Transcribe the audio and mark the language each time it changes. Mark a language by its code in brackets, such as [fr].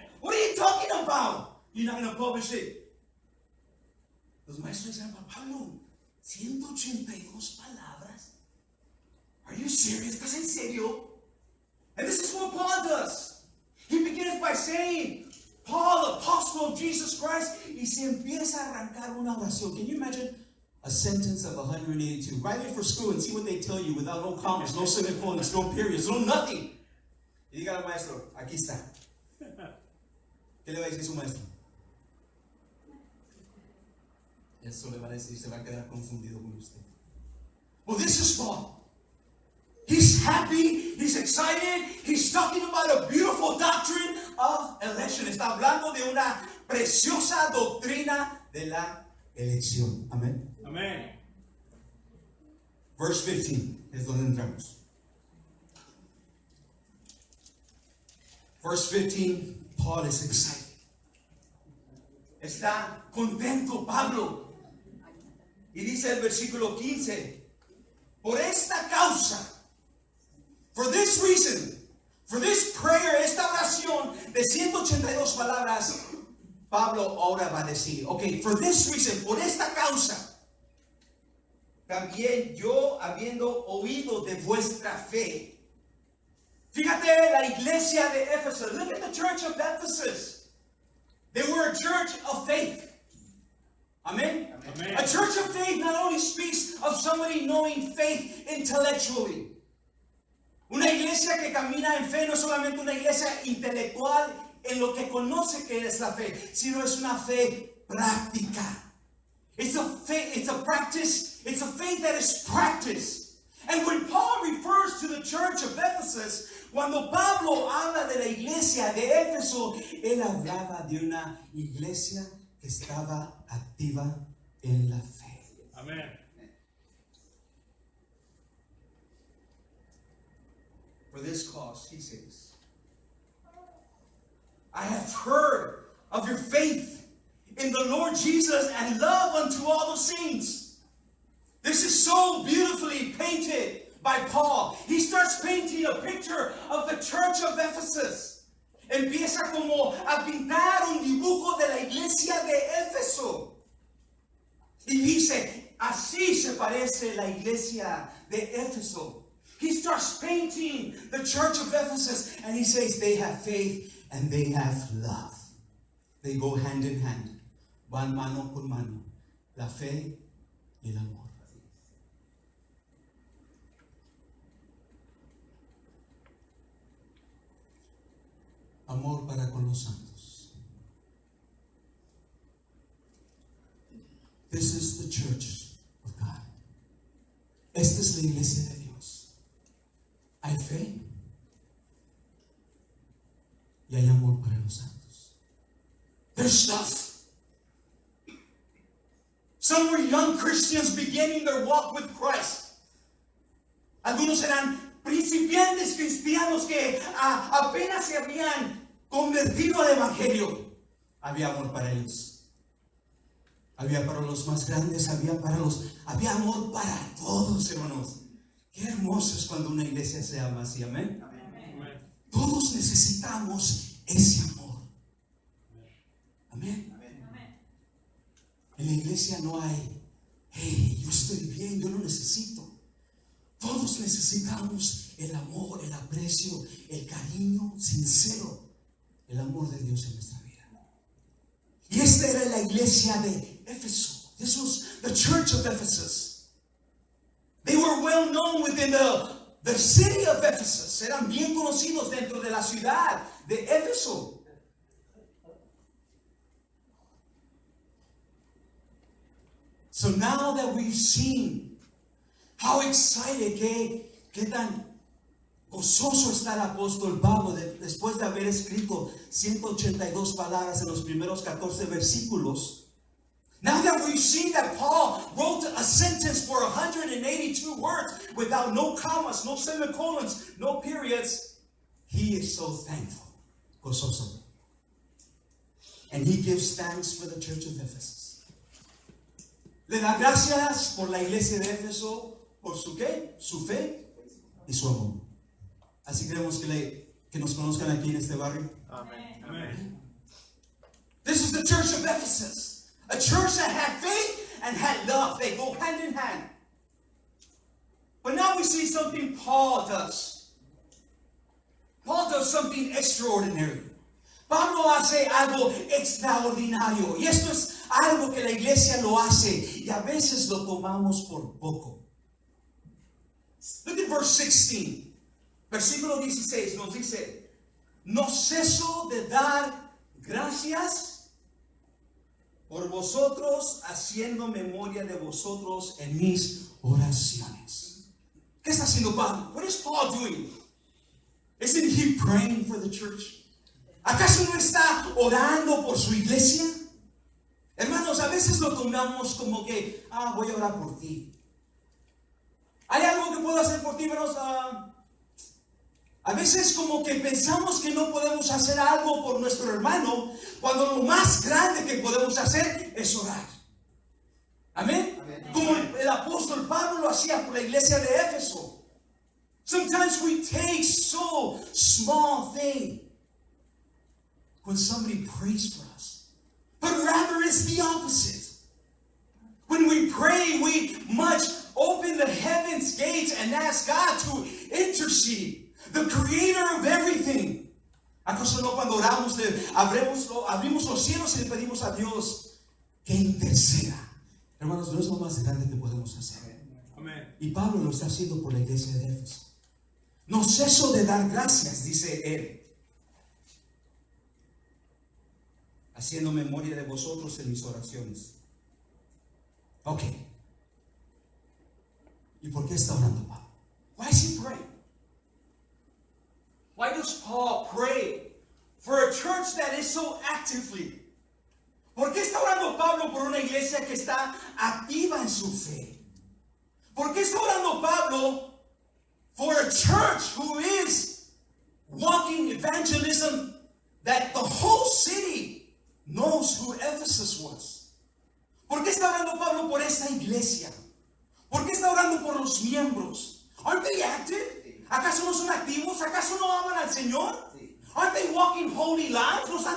[en] What are you talking about? You're not going to publish it. [es] Los maestros decían, Pablo, 182 palabras. [en] Are you serious? [es] ¿Estás en serio? [en] And this is what Paul does. He begins by saying, Paul, apostle of Jesus Christ, [es] y se empieza a arrancar una oración. [en] Can you imagine a sentence of 182? Write it for school and see what they tell you without no commas, no semicolons, no periods, no nothing. [es] Y diga al maestro, aquí está. ¿Qué le va a decir su maestro? Eso le va a decir, se va a quedar confundido con usted. [en] Well, this is Paul. He's happy, he's excited, he's talking about a beautiful doctrine of election. [es] Está hablando de una preciosa doctrina de de la elección. Amén. Amén. [en] Verse 15 [es] es donde entramos. [en] Verse 15, Paul is excited. [es] Está contento Pablo. Y dice el versículo 15, por esta causa, [en] for this reason, for this prayer, [es] esta oración de 182 palabras, Pablo ahora va a decir, [en] ok, for this reason, [es] por esta causa, también yo habiendo oído de vuestra fe. Fíjate la iglesia de Éfeso. [en] Look at the church of Ephesus. They were a church of faith. Amen? Amen. A church of faith not only speaks of somebody knowing faith intellectually. [es] Una iglesia que camina en fe no es solamente una iglesia intelectual en lo que conoce que es la fe, sino es una fe práctica. [en] It's a faith, it's a practice, it's a faith that is practiced. And when Paul refers to the church of Ephesus, [es] cuando Pablo habla de la iglesia de Éfeso, él hablaba de una iglesia que estaba activa en la fe. Amén. [en] For this cause, he says, I have heard of your faith in the Lord Jesus and love unto all the saints. This is so beautifully painted by Paul. He starts painting a picture of the church of Ephesus. [es] Empieza como a pintar un dibujo de la iglesia de Éfeso. Y dice, así se parece la iglesia de Éfeso. [en] He starts painting the church of Ephesus and he says they have faith and they have love. They go hand in hand. [es] Van mano con mano. La fe y el amor. Amor para con los santos. [en] This is the church of God. [es] Esta es la iglesia de Dios. Hay fe y hay amor para los santos. [en] There's stuff. Some were young Christians beginning their walk with Christ. [es] Algunos eran principiantes cristianos que apenas se habían convertido al evangelio. Había amor para ellos. Había para los más grandes, había amor para todos, hermanos. Qué hermoso es cuando una iglesia se ama así, amén. Amén. Todos necesitamos ese amor. Amén. En la iglesia no hay, hey, yo estoy bien, yo lo necesito. Todos necesitamos el amor, el aprecio, el cariño sincero, el amor de Dios en nuestra vida. Y esta era la iglesia de Éfeso. [en] This was the church of Ephesus. They were well known within the city of Ephesus. [es] Eran bien conocidos dentro de la ciudad de Éfeso. [en] So now that we've seen how excited, [es] qué tan gozoso está el apóstol Pablo después de haber escrito 182 palabras en los primeros 14 versículos. [en] Now that we've seen that Paul wrote a sentence for 182 words without no commas, no semicolons, no periods, he is so thankful, [es] gozoso. [en] And he gives thanks for the church of Ephesus. [es] Le da gracias por la iglesia de Éfeso, por su ¿qué? Su fe y su amor. Así queremos que nos conozcan aquí en este barrio. Amén. Amén. [en] This is the church of Ephesus. A church that had faith and had love. They go hand in hand. But now we see something Paul does. Paul does something extraordinary. [es] Pablo hace algo extraordinario. Y esto es algo que la iglesia lo hace. Y a veces lo tomamos por poco. [en] Look at verse 16. [es] Versículo 16 nos dice: no ceso de dar gracias por vosotros, haciendo memoria de vosotros en mis oraciones. ¿Qué está haciendo Pablo? [en] What is Paul doing? Isn't he praying for the church? [es] ¿Acaso no está orando por su iglesia? Hermanos, a veces lo tomamos como que, voy a orar por ti. ¿Hay algo que puedo hacer por ti, hermanos? A veces como que pensamos que no podemos hacer algo por nuestro hermano, cuando lo más grande que podemos hacer es orar. Amén. Como el apóstol Pablo lo hacía por la iglesia de Éfeso. [en] Sometimes we take so small thing when somebody prays for us. But rather it's the opposite. When we pray, we must open the heavens gates and ask God to intercede, the creator of everything. [es] ¿Acaso no cuando oramos abrimos los cielos y le pedimos a Dios que interceda? Hermanos, no es lo más grande que podemos hacer. Amén. Y Pablo lo está haciendo por la iglesia de Éfeso. No ceso de dar gracias, dice él, haciendo memoria de vosotros en mis oraciones. Ok. ¿Y por qué está orando Pablo? [en] Why is he praying? Why does Paul pray for a church that is so actively? [es] ¿Por qué está orando Pablo por una iglesia que está activa en su fe? ¿Por qué está orando Pablo [en] for a church who is walking evangelism, that the whole city knows who Ephesus was? [es] ¿Por qué está orando Pablo por esta iglesia? ¿Por qué está orando por los miembros? [en] Aren't they active? [es] ¿Acaso no son activos? ¿Acaso no aman al Señor? [en] Aren't they walking holy lives?